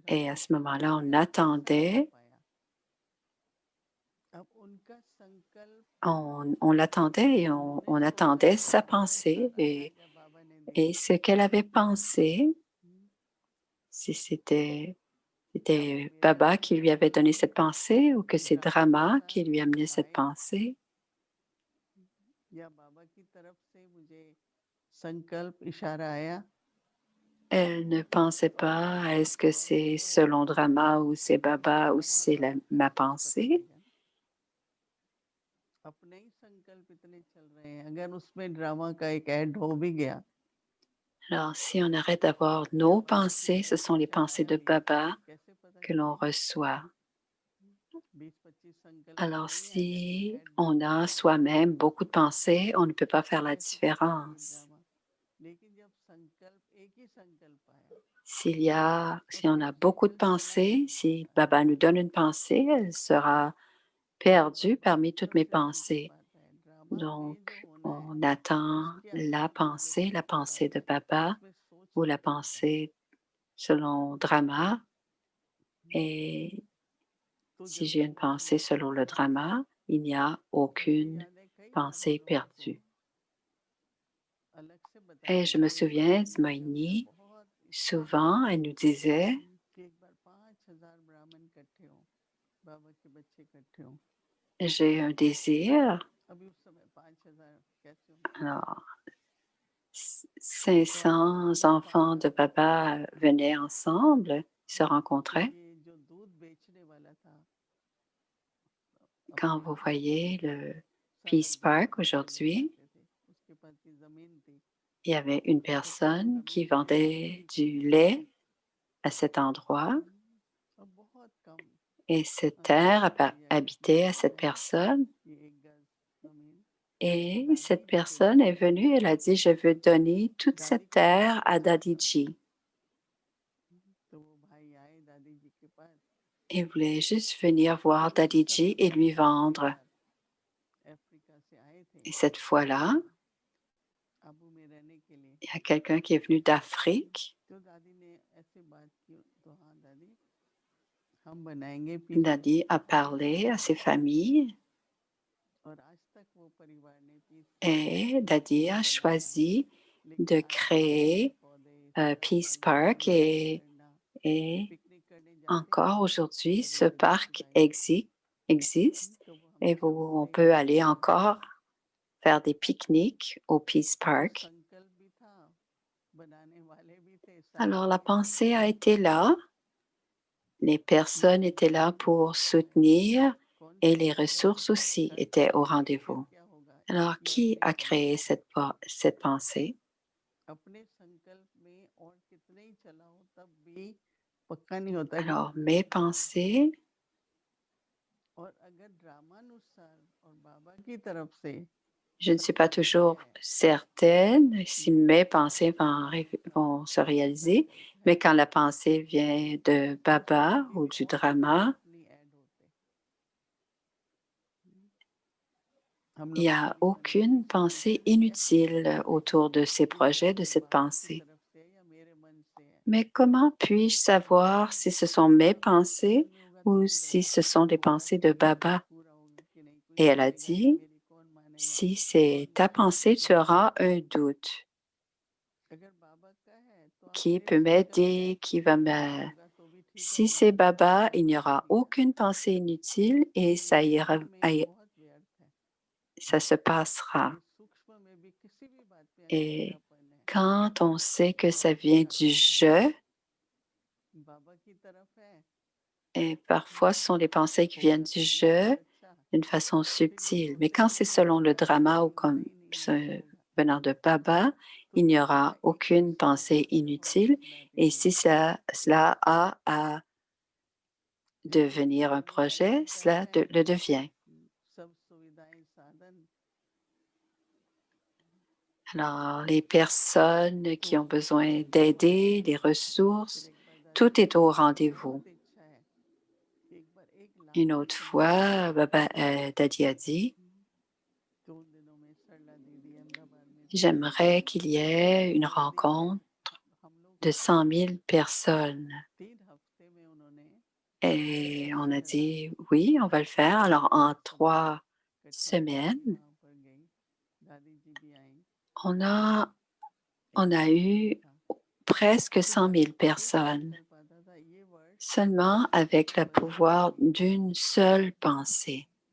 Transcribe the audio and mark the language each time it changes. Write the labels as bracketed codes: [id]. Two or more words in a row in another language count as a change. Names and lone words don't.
[fr] Et à ce moment-là, on attendait, on l'attendait et on attendait sa pensée et ce qu'elle avait pensé, si c'était Baba qui lui avait donné cette pensée ou que c'est Drama qui lui amenait cette pensée. Elle ne pensait pas, est-ce que c'est selon Drama ou c'est Baba ou c'est ma pensée? [hi] अपने ही संकल्प इतने चल रहे हैं, अगर उसमें ड्रामा का एक ऐड हो भी गया, [fr] Alors, si on arrête d'avoir [hi] या [fr] nos [hi] बाबा की [fr] pensées, ce [hi] तरफ [fr] sont [hi] से [fr] les [hi] कुछ [fr] pensées [hi] आया [fr] de [hi] नहीं, [fr] Baba [hi] कैसे पता [fr] que l'on [hi] चलेगा? [fr] reçoit. [hi] 20-25 संकल्प [fr] Alors, [hi] आ रही हैं, अगर एक [fr] si [hi] ऐड [fr] on [hi] ड्रामा [fr] a [hi] का हो गया, [fr] soi-même beaucoup de pensées, on ne peut pas faire [hi] तो [fr] la [hi] कैसे पता कि ये [fr] différence. [hi] ड्रामा? लेकिन जब संकल्प एक ही संकल्प आया [fr] Si [hi] और [fr] on [hi] फिर [fr] a beaucoup de [hi] संकल्प चला [fr] pensées, [hi] नहीं [fr] si [hi] सकता, [fr] Baba nous donne une pensée, elle sera [hi] तो ये [fr] perdue [hi] बाबा की [fr] parmi toutes [hi] तरफ [fr] mes [hi] से संकल्प [fr] pensées. [hi] आता है, ड्रामा [fr] Donc, [hi] में जो होना है [fr] on attend [hi] उसके [fr] la [hi] अकॉर्डिंग मुझे [fr] pensée, la [hi] संकल्प [fr] pensée [hi] आता [fr] de [hi] है, [fr] Baba [hi] उसमें सोच [fr] ou [hi] नहीं [fr] la [hi] चलता है। [fr] pensée selon Drama. Et [hi] तो [fr] si [hi] जब [fr] j'ai une pensée selon le drama, il n'y a [hi] मुझे [fr] aucune [hi] याद है कई बार [fr] pensée [hi] हम लोगों को [fr] perdue. [hi] अलग से [fr] Et [hi] बताया [fr] je me [hi] गया, एक बार [fr] souviens de [hi] जब मैं [fr] Moïni, [hi] बहुत इच्छा थी [fr] souvent, elle nous disait, [hi] कि एक बार 5,000 ब्राह्मण इकट्ठे हों, बाबा के बच्चे इकट्ठे हों। [fr] j'ai un désir. [hi] अभी उस समय 5,000 कैसे होंगे? [fr] Alors, [hi] तो आज [fr] 500 [hi] हमने [fr] enfants de Baba venaient ensemble, se [hi] तो [fr] rencontraient. [hi] ये जो दूध बेचने वाला था, [fr] Quand [hi] अपने [fr] vous [hi] ही [fr] voyez le [hi] सारा [fr] Peace [hi] दूध [fr] Park [hi] लेने [fr] aujourd'hui, [hi] जाते थे, उसके पास की जमीन थी, [fr] il y avait une [hi] तो फिर वो [fr] personne qui [hi] जमीन [fr] vendait [hi] बेचने की [fr] du [hi] थी [fr] lait à cet endroit [hi] और बहुत कम [fr] et cette terre [hi] अमाउंट लिया [fr] habitait à [hi] लिया [fr] cette [hi] गया [fr] personne. [hi] कि एक गज जमीन [fr] Et [hi] दादी [fr] cette [hi] जी के [fr] personne est [hi] लिए, [fr] venue, elle a dit, je veux donner toute [hi] दादी [fr] cette [hi] का नाम [fr] terre à [hi] था। [fr] Dadiji. [hi] तो वो भाई आए दादी जी के पास, [fr] Il voulait juste venir voir [hi] और उसी [fr] Dadiji [hi] समय [fr] et [hi] वहाँ [fr] lui [hi] एक [fr] vendre. [hi] रिश्तेदार अफ्रीका से आए थे [fr] Et cette fois-là, [hi] आबू में रहने के लिए। [fr] il y a quelqu'un qui est venu d'Afrique. [hi] तो दादी ने ऐसे बात की, तो हाँ दादी हम बनाएंगे पीस [fr] Dadi a parlé à ses familles [hi] और आज तक वो परिवार ने पीस [fr] et Dadi a [hi] बनाया, [fr] choisi [hi] लेकिन [fr] de [hi] आज भी पेड़ [fr] créer [hi] पौधे सब [fr] Peace [hi] फल [fr] Park [hi] फूल ये करना, [fr] et [hi] पिकनिक करने जाते हैं [fr] encore aujourd'hui, [hi] बड़े [fr] ce [hi] बड़े [fr] parc [hi] रिश्तेदारी, [fr] existe [hi] तो वो [fr] et [hi] हमेशा [fr] on [hi] बनाई [fr] peut [hi] जाती [fr] aller [hi] है। [fr] encore faire des pique-niques au Peace [hi] तो [fr] Park. [hi] संकल्प भी था, बनाने वाले भी थे, [fr] Alors la [hi] साथ में [fr] pensée a été là, les personnes [hi] लेकिन [fr] étaient là pour soutenir [hi] कौन [fr] et [hi] सा [fr] les [hi] संकल्प [fr] ressources aussi [hi] कर [fr] étaient au [hi] देंगे फिर [fr] rendez-vous. [hi] क्या होगा, [fr] Alors [hi] ये [fr] qui [hi] नहीं [fr] a [hi] समझ [fr] créé [hi] आता। [fr] cette pensée? [hi] अपने संकल्प में और कितने ही चला हो तब भी पक्का नहीं होता कि [fr] Alors mes [hi] होगा। [fr] pensées, [hi] और अगर ड्रामानुसार और बाबा की तरफ से [fr] je ne suis pas [hi] संकल्प [fr] toujours [hi] है, [fr] certaine si mes pensées vont se réaliser, [hi] संकल्प [fr] mais [hi] है, [fr] quand la pensée vient de [hi] तो उसमें [fr] Baba [hi] कभी [fr] ou [hi] भी [fr] du [hi] और [fr] drama, [hi] संकल्प नहीं ऐड होते। हम [fr] il [hi] लोग [fr] n'y [hi] कई [fr] a [hi] बार ये [fr] aucune [hi] सोचते [fr] pensée [hi] हैं कि कैसे पता [fr] inutile [hi] चलेगा [fr] autour de ces [hi] कि ये [fr] projets, de [hi] मेरे [fr] cette [hi] बाबा की [fr] pensée. [hi] तरफ से है या मेरे मन से है। [fr] Mais comment puis-je savoir si ce sont mes [hi] बाबा के [fr] pensées [hi] ख्याल में होगा [fr] ou [hi] तभी [fr] si [hi] बाबा [fr] ce [hi] के [fr] sont [hi] ख्याल [fr] des [hi] में होगा, [fr] pensées de [hi] ये बात [fr] Baba? [hi] पूरा होगी कि नहीं, कोई [fr] Et elle a [hi] मानेगा नहीं, [fr] dit, [hi] मेरी कौन मानेगा, [fr] si [hi] कौन [fr] c'est ta [hi] विश्वास [fr] pensée, tu [hi] करेगा। [fr] auras un doute. [hi] अगर बाबा का है तो आप [fr] Qui peut [hi] निसंकल्प [fr] m'aider? Qui va [hi] नहीं [fr] me... [hi] होगा तो भी ठीक [fr] Si [hi] होगा, [fr] c'est Baba, il n'y [hi] नहीं तो [fr] aura [hi] भी चलेगा। [fr] aucune pensée inutile et ça ira, [hi] सूक्ष्म में बहुत व्यर्थ है, [fr] ça se passera. [hi] ये सूक्ष्म में भी किसी भी बात पे अगर [fr] Et [hi] मेरापन है [fr] quand on sait [hi] तो [fr] que ça [hi] बहुत [fr] vient [hi] बुरा [fr] du [hi] काम होगा। [fr] je, [hi] बाबा की तरफ है [fr] et parfois ce sont les pensées qui viennent [hi] होगा [fr] du [hi] तभी [fr] je [hi] बहुत अच्छा, [fr] d'une façon [hi] फिर ये [fr] subtile. Mais [hi] सोचे [fr] quand [hi] कि [fr] c'est [hi] नहीं [fr] selon le [hi] होगा तो [fr] drama ou [hi] होगा [fr] comme [hi] ही नहीं, नहीं होगा। [fr] venant de Baba, [hi] तो [fr] il n'y [hi] हमेशा [fr] aura [hi] एक ही [fr] aucune [hi] विश्वास [fr] pensée [hi] रखना बहुत [fr] inutile. [hi] लाभदायी [fr] Et [hi] है। [fr] si cela a à [hi] क्योंकि ये [fr] devenir un [hi] बोलने वाले [fr] projet, [hi] भी [fr] cela [hi] कहते हैं [fr] le devient. [hi] सब सुविधाएं साधन, [fr] Alors, les personnes [hi] तो [fr] qui ont besoin [hi] एक बार [fr] d'aider, les [hi] फिर [fr] ressources, [hi] एक बार दादी [fr] tout est [hi] कहती [fr] au [hi] कि मेरी [fr] rendez-vous. [hi] बहुत इच्छा है कि एक बार 1 लाख [fr] Une [hi] की [fr] autre [hi] सभा हो। [fr] fois, Baba, Daddy a dit, [hi] तो उन दिनों में सरला दीदी अहमदाबाद में थी, [fr] j'aimerais qu'il y ait une [hi] जल्दी में [fr] rencontre [hi] हम लोग [fr] de 100 000 personnes. [hi] 3 हफ्ते में [fr] Et on a dit, oui, on va le faire. Alors, en 3 semaines, on a, on a eu presque 100 000 personnes, seulement avec le pouvoir d'une seule pensée.